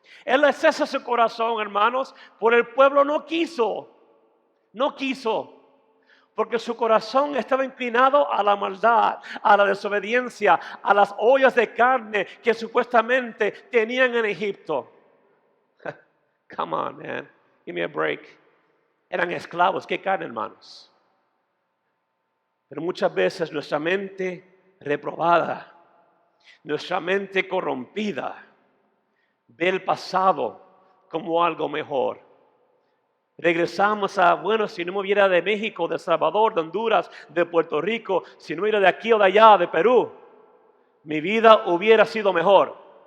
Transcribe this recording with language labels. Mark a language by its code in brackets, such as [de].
[es] Él es ese su corazón, hermanos, por el pueblo no quiso, porque su corazón estaba inclinado a la maldad, a la desobediencia, a las ollas de carne que supuestamente tenían en Egipto. [en] Come on, man, give me a break. [es] Eran esclavos, ¿qué carne, hermanos? Pero muchas veces nuestra mente reprobada, nuestra mente corrompida, ve el pasado como algo mejor. Regresamos a, bueno, si no me hubiera de México, de Salvador, de Honduras, de Puerto Rico, si no hubiera de aquí o de allá, de Perú, mi vida hubiera sido mejor.